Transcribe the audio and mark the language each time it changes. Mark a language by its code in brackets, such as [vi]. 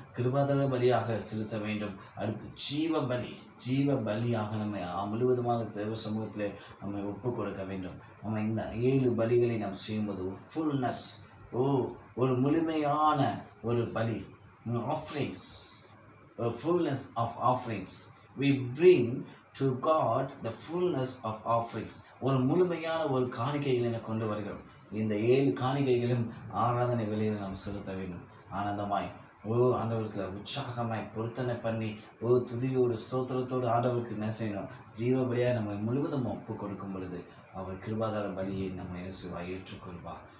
[ta] கிருபாதார பலியாக செலுத்த வேண்டும். அடுத்து ஜீவ பலியாக நம்ம முழுவதுமாக தேவ சமூகத்தில் நம்ம ஒப்பு கொடுக்க வேண்டும். நம்ம இந்த 7 பலிகளை நாம் செய்யும்போது ஃபுல்னஸ், ஒரு முழுமையான ஒரு பலி, offerings, [en] fullness of offerings. We bring to God the fullness of offerings. [ta] ஒரு முழுமையான ஒரு காணிக்கைகளை கொண்டு வருகிறோம். இந்த 7 காணிக்கைகளும் ஆராதனை வேளையில் நாம் செலுத்த வேண்டும். ஆனந்தமாய் ஆண்டவரத்தில் உற்சாகமாய் பொருத்தனை பண்ணி துதியோடு ஸ்தோத்திரத்தோடு ஆண்டவருக்கு என்ன செய்யணும்? ஜீவ பலியாக நம்ம முழுவதும் ஒப்பு கொடுக்கும் பொழுது அவர் கிருபாதார பலியை நம்ம என்ன செய்வார்? ஏற்றுக்கொள்வார்.